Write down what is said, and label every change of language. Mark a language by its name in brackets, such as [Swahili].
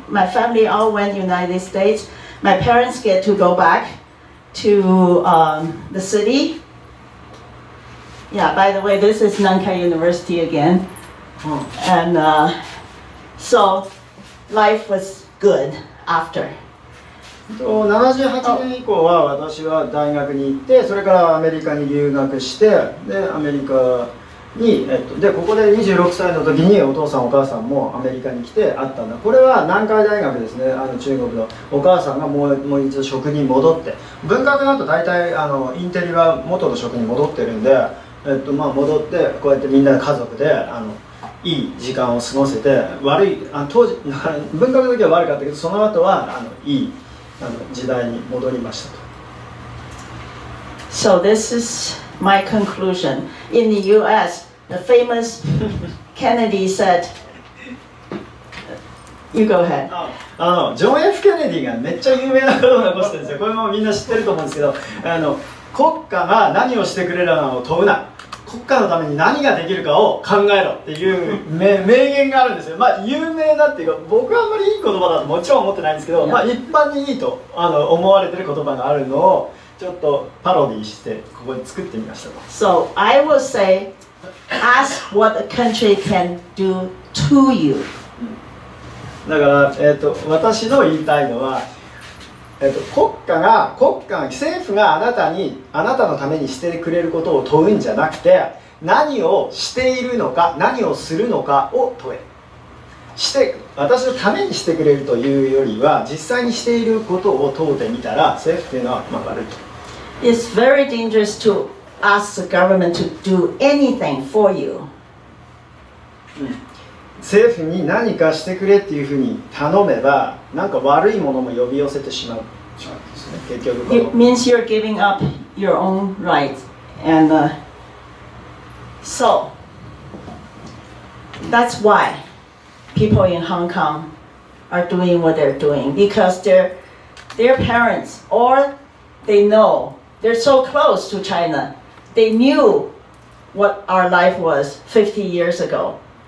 [English] My family all went United States. My parents get to go back to the city. Yeah, by the way, this is Nankai University again. And so life was good after. [Japanese] 78年以降は私は大学に行って、それからアメリカに留学して、でアメリカに、でここで26歳の時にお父さんお母さんもアメリカに来て会ったんだ。これは南海大学ですね。中国のお母さんがもう一度職に戻って、文学だと大体インテリは元の職に戻ってるんで、戻ってこうやってみんな家族でいい時間を過ごせて、当時文学の時は悪かったけど、その後はいい時代に戻りましたと。 [English] So this is my conclusion. In the U.S., the famous Kennedy said, "You go ahead." [Japanese] ジョン・ F ・ケネディがめっちゃ有名なことを残してるんですよ。これもみんな知ってると思うんですけど、国家が何をしてくれるのを問うな。国家のために何ができるかを考えろっていう名言があるんですよ。有名だっていうか、僕はあんまりいい言葉だともちろん思ってないんですけど、一般にいいと思われてる言葉があるのをちょっとパロディしてここに作ってみましたと。 [English] So I will say, ask what a country can do to you. [Japanese] だから、私の言いたいのは、国家政府があなたのためにしてくれることを問うんじゃなくて、何をしているのか、何をするのかを問え。私のためにしてくれるというよりは、実際にしていることを問うてみたら、政府というのは悪いと。 [English] It's very dangerous to ask the government to do anything for you. [Japanese] 政府に何かしてくれっていうふうに頼めば、なんか悪いものも呼び寄せてしまうんですね。結局 [English] It means you're giving up your own rights, and so that's why people in Hong Kong are doing what they're doing, because their parents, or they know they're so close to China, they knew what our life was 50 years ago.